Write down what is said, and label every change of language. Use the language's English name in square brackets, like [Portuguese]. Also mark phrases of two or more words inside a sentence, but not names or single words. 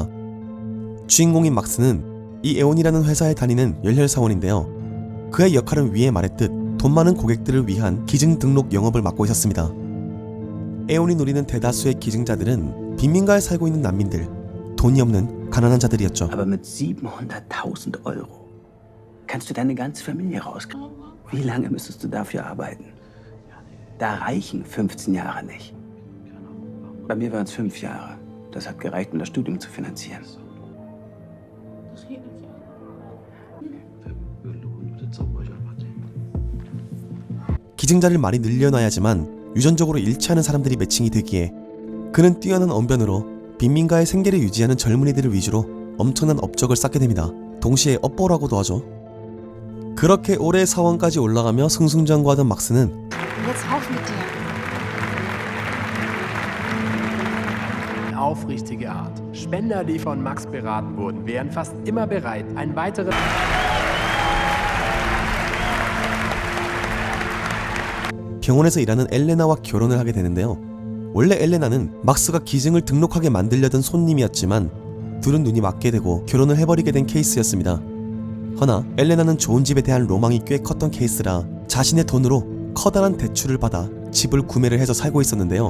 [Korean] 주인공인 막스는 이 에온이라는 회사에 다니는 열혈사원인데요. 그의 역할은 위에 말했듯 돈 많은 고객들을 위한 기증 등록 영업을 맡고 있었습니다. 에온이 노리는 대다수의 기증자들은 빈민가에 살고 있는 난민들, 돈이 없는 가난한 자들이었죠. [German] Aber mit 700.000 Euro kannst du deine ganze Familie rauskriegen. Wie lange müsstest du dafür arbeiten? Da reichen 15 Jahre nicht. Bei mir waren es 5 Jahre. Das hat gereicht, um das Studium zu finanzieren. [Korean] 기증자를 많이 늘려놔야지만 유전적으로 일치하는 사람들이 매칭이 되기에 그는 뛰어난 언변으로 빈민가의 생계를 유지하는 젊은이들을 위주로 엄청난 업적을 쌓게 됩니다. 동시에 업보라고도 하죠. 그렇게 올해 사원까지 올라가며 승승장구하던 막스는 [German] Aufrichtige Art. Spender, die von Max beraten wurden, wären fast immer bereit, ein weiteres... [Korean] 병원에서 일하는 엘레나와 결혼을 하게 되는데요. 원래 엘레나는 막스가 기증을 등록하게 만들려던 손님이었지만 둘은 눈이 맞게 되고 결혼을 해버리게 된 케이스였습니다. 허나 엘레나는 좋은 집에 대한 로망이 꽤 컸던 케이스라 자신의 돈으로 커다란 대출을 받아 집을 구매를 해서 살고 있었는데요.